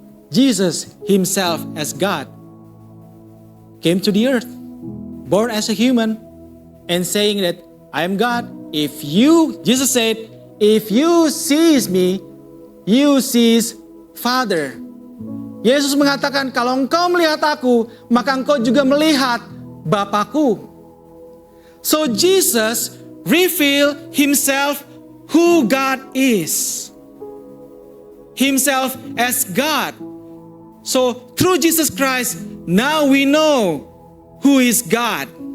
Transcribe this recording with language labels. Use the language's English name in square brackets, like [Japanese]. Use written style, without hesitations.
[English] Jesus Himself as God came to the earth, born as a human, and saying that I am God. Jesus said, if you sees me, you sees Father. [Indonesian] Yesus mengatakan, kalau engkau melihat aku, maka engkau juga melihat Bapakku. [English] So Jesus revealed Himself who God is. Himself as God. So through Jesus Christ, now we know who is God.